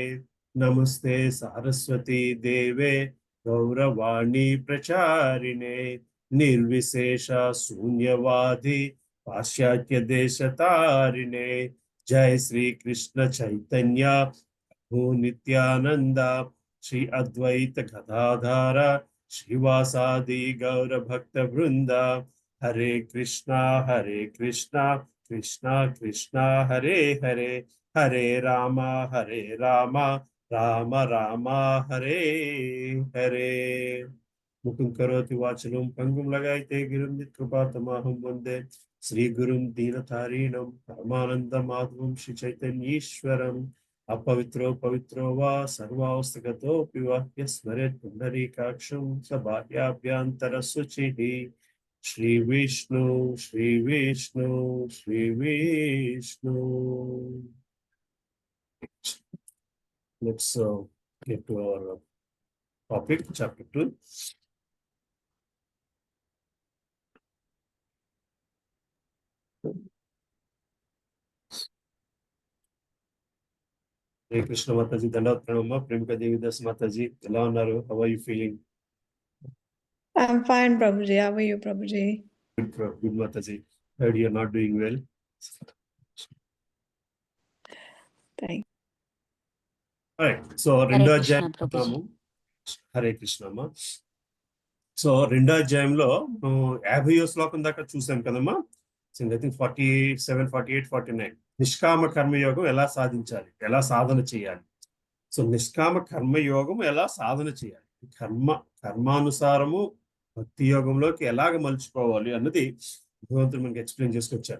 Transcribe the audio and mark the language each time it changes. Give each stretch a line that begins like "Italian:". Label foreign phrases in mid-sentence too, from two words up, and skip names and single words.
Sanskrit: नमस्ते सरस्वती देवे गौरवाणी प्रचारिणे निर्विशेष शून्यवादी पाश्चात्य देश तारिणे। जय श्री कृष्ण चैतन्य प्रभु नित्यानंद श्री अद्वैत गदाधर श्रीवासादि गौर भक्त वृंद हरे कृष्णा कृष्णा कृष्णा हरे हरे हरे रामा राम राम हरे हरे। मुकुं करोति वाचलं पंगुं लगायते गिरिं कृपातमहं वन्दे श्रीगुरुं दीनतारिणं परमानन्दमाधवं श्रीचैतन्येश्वरम्। अपवित्रो पवित्रो वा सर्वावस्थगतोऽपि वा यस्मरेत् पुण्डरीकाक्षं स बाह्याभ्यन्तरशुचिः। श्री विष्णु श्री विष्णु श्री विष्णु।
English: let's get to our topic, chapter 2. Hare Krishna Mataji,
Sanskrit: दण्डवत् प्रणाम,
English: Premika Devidas Mataji,
Telugu: ఎలా ఉన్నారు?
English: How are you feeling? I'm fine, Prabhuji. How are you, Prabhuji? Good Mataji. Heard you're not doing well. Thank you. Alright, so
Telugu: రెండో అధ్యాయం చూద్దాము. హరే కృష్ణ అమ్మ. సో రెండో అధ్యాయంలో 50వ శ్లోకం దాకా చూసాం కదమ్మా.
English: I think
Telugu: 47, 48, 49 నిష్కామ కర్మయోగం ఎలా సాధించాలి, ఎలా సాధన చేయాలి. సో నిష్కామ కర్మయోగం ఎలా సాధన చేయాలి, కర్మానుసారము భక్తి యోగంలోకి ఎలాగ మలుచుకోవాలి అన్నది భగవంతుడు మనకి ఎక్స్ప్లెయిన్ చేసుకొచ్చారు.